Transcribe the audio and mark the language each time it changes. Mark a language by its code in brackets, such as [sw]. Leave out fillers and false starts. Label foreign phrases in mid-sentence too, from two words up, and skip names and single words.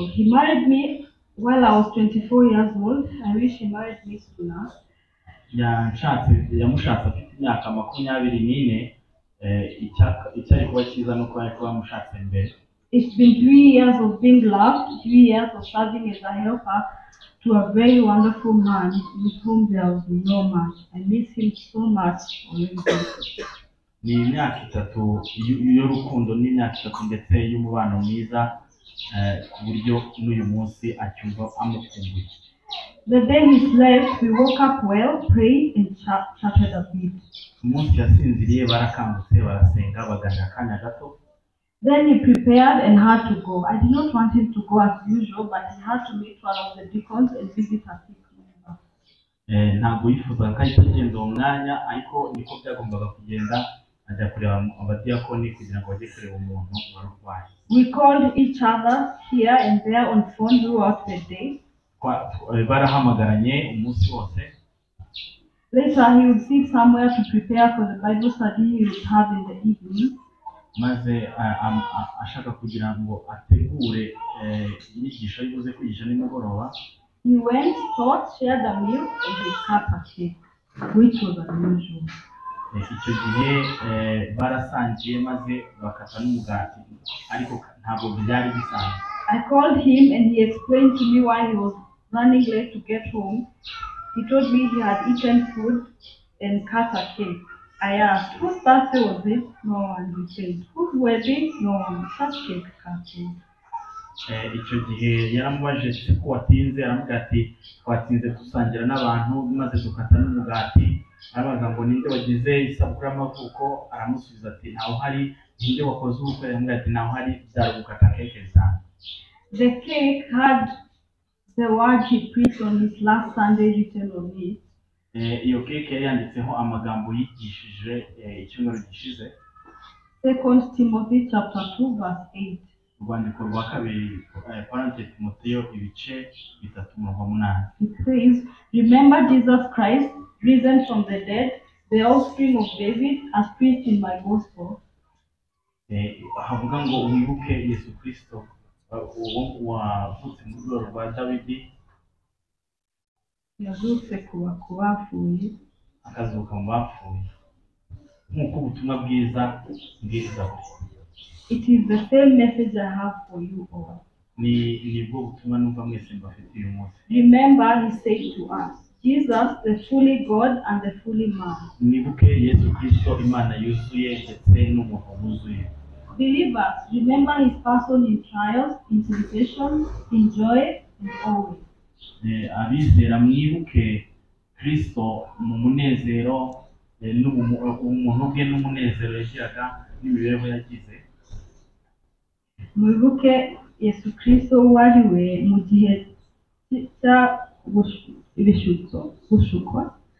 [en] He married me while I was 24 years old. I wish he married me sooner. [rw] Yamushatse afite imyaka 24. Icyari kuba cyiza nuko yari kuba yamushatse mbere. [en] It's been 3 years of being loved, 3 years of serving as a helper to a very wonderful man with whom there was no match. I miss him so much already. [rw] Ni imyaka 3 y'urukundo, n'imyaka 3 ndetse y'umubano mwiza ku buryo n'uyu munsi acyumva amukumbuye. [en] The day he slept, we woke up well, prayed and chatted a bit. [rw] Umunsi yasinziriye barakangutse barasenga baganira akanya gato. [en] Then he prepared and had to go. I did not want him to go as usual, but he had to meet one of the deacons and visit a sick member. [rw] Ntabwo yifuzaga ko ahita agenda uwo mwanya, ariko niko byagombaga kugenda, ajya kureba abadiyakoni kugira ngo bajye kureba umuntu wari urwaye. [en] We called each other here and there on phone throughout the day. [rw] Barahamagaranye umunsi wose. [en] Later he would sit somewhere to prepare for the Bible study he would have in the evening. [rw] Maze ashaka kugira ngo ategure inyigisho yibuze kwigisha nimugoroba. [en] He went, taught, shared a meal, and he cut a cake, which was unusual. [rw] Icyo gihe barasangiye maze bakata n'umugati, ariko ntabwo byari bisanzwe. [en] I called him and he explained to me why he was running late to get home. He told me he had eaten food and cut a cake. I asked, whose birthday was it? No one, he said. Whose wedding? No one. Such cake cutting. [rw] Icyo gihe yaramubajije ko watinze, aramubwira ati twatinze dusangira n'abantu maze dukata n'umugati. Arabaza ngo ninde wagize isabukuru y'amavuko, aramusubiza ati ntaho hari. Ninde wakoze ubukwe, aramubwira ati ntaho hari, byari gukata keke cyane. [en] The cake had the word he preached on his last Sunday written on it. [rw] Iyo keke yari yanditseho amagambo yigishije icyumweru gishize. [en] 2 Timothy chapter 2 verse 8. [rw] urwandiko rwa kabiri Parente Timoteyo ibice 3:8. [en] It says, remember Jesus Christ, risen from the dead, the offspring of David, as preached in my gospel. [rw] Havuga ngo wibuke Yesu Kristo uwo wavutse mu rwego rwa Dawidi, yazutse ku bapfuye, akazuka mu bapfuye, nk'uko ubutumwa bwiza bwiriza buri. [en] It is the same message I have for you all. [rw] Nibwo butumwa numva mwese mbafitiye uyu munsi. [en] Remember, he said to us, Jesus, the fully God and the fully man. [rw] Mwibuke Yesu Kristo, Imana yuzuye ndetse n'umuntu wuzuye. [en] Believers, remember his person in trials, in temptation, in joy, and always. [rw] Abizera mwibuke Kristo mu munezero, umuntu bwe n'umunezero yagiraga n'imibereho yagize. Mwibuke Yesu Kristo wariwe mu gihe cya gushukwa.